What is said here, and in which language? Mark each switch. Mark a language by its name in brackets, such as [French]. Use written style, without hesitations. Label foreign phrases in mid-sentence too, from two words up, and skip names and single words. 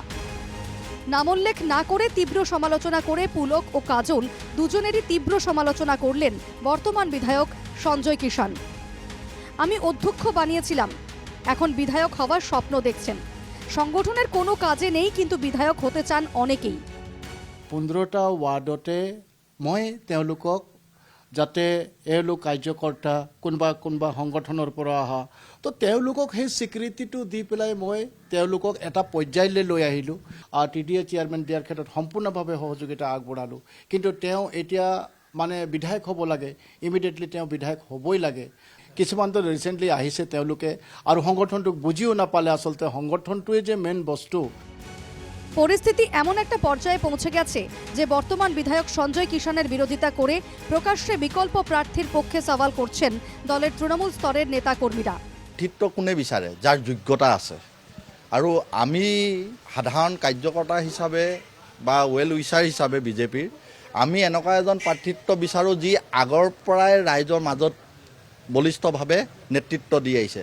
[Bangla] নামোল্লেখ না করে তীব্র সমালোচনা করে পুলক ও কাজল দুজনেরই তীব্র সমালোচনা করলেন বর্তমান বিধায়ক সঞ্জয় কিষাণ। আমি অধ্যক্ষ বানিয়েছিলাম, এখন বিধায়ক হওয়ার স্বপ্ন দেখছেন। সংগঠনের কোনো কাজে নেই, কিন্তু বিধায়ক হতে চান অনেকেই। [Assamese] 15টা ওয়ার্ডতে মই তেওঁলোকক যাতে এওঁলোক কাৰ্যকৰ্তা কোনোবা সংগঠনৰ পৰা অহা তো তেওঁলোকক সেই স্বীকৃতিটো দি পেলাই মই তেওঁলোকক এটা পৰ্যায়লৈ লৈ আহিলোঁ। TDA চেয়াৰমেন দিয়াৰ ক্ষেত্ৰত সম্পূৰ্ণভাৱে সহযোগিতা আগবঢ়ালোঁ। কিন্তু তেওঁ এতিয়া মানে বিধায়ক হ'ব লাগে, ইমিডিয়েটলি তেওঁ বিধায়ক হ'বই লাগে। কিছুমানতো ৰিচেণ্টলি আহিছে তেওঁলোকে আৰু সংগঠনটোক বুজিও নাপালে আচলতে সংগঠনটোৱে যে মেইন বস্তু। [Bangla] পরিস্থিতি এমন একটা পর্যায়ে পৌঁছে গেছে যে বর্তমান বিধায়ক সঞ্জয় কিষাণের বিরোধিতা করে প্রকাশ্যে বিকল্প প্রার্থীর পক্ষে সওয়াল করছেন দলের তৃণমূল স্তরের নেতাকর্মীরা। [Assamese] নেতৃত্ব কোনে বিচাৰে যাৰ যোগ্যতা আছে, আৰু আমি সাধাৰণ কাৰ্যকৰ্তা হিচাপে বা [English] well wisher [Assamese] হিচাপে বিজেপিৰ আমি এনেকুৱা এজন প্ৰাৰ্থিত্ব বিচাৰোঁ যি আগৰ পৰাই ৰাইজৰ মাজত বলিষ্ঠভাৱে নেতৃত্ব দি আহিছে।